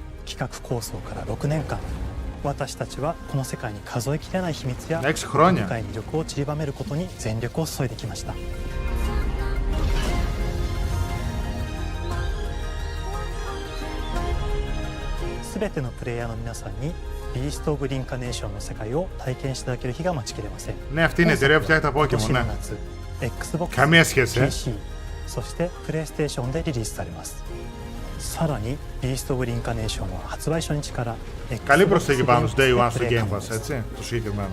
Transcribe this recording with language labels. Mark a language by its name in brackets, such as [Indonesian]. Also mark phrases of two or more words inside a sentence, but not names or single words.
[Japanese] 企画構想から6年間私たちはこの世界に数えきれない秘密や深い魅力を散りばめることに全力を注いできました。全てのプレイヤーの皆さんにビースト・オブ・リンカネーションの世界を体験していただける日が待ちきれません。 [Greek] ね、αυτή είναι η εταιρεία που φτιάχνει τα Pokémon, ναι. [Japanese] Xbox, PC、そしてプレイステーションでリリースされます。さらにビースト・オブ・リンカネーションは発売初日から [Greek] Καλή προσθήκη πάνω στο [English] Day One [Greek] στο Game Pass, έτσι, το συγκεκριμένο.